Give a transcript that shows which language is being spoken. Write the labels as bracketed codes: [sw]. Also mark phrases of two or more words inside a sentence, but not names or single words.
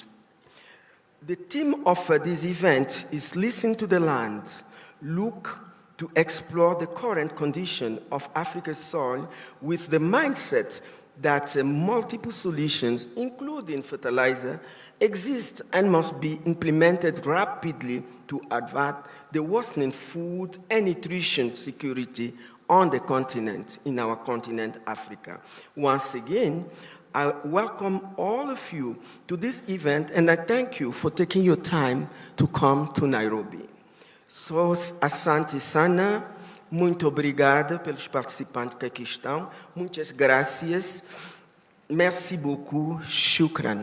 [en] The theme of this event is Listen to the Land, look to explore the current condition of Africa's soil with the mindset that multiple solutions, including fertilizer, exist and must be implemented rapidly to avert the worsening food and nutrition security on the continent, in our continent, Africa. Once again, I welcome all of you to this event, and I thank you for taking your time to come to Nairobi. [pt] So, [sw] asante sana, [pt] muito obrigado pelos participantes que aqui estão. [es] Muitas gracias. [fr] Merci beaucoup. [ar] Shukran.